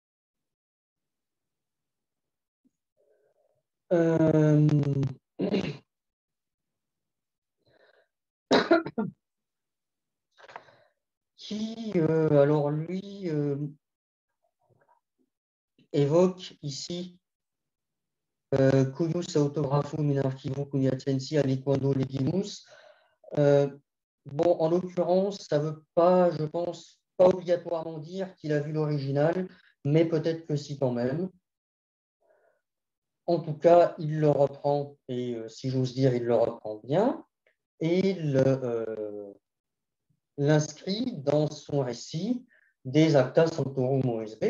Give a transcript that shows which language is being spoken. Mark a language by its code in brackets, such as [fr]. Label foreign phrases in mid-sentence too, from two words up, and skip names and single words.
[fr] Qui, alors lui, évoque ici [la] Cuius autographum in archivum cuniacensi aliquando legimus. [fr] Bon, en l'occurrence, ça ne veut pas, je pense, pas obligatoirement dire qu'il a vu l'original, mais peut-être que si quand même. En tout cas, il le reprend, et si j'ose dire, il le reprend bien, et il l'inscrit dans son récit des Acta Sanctorum OSB.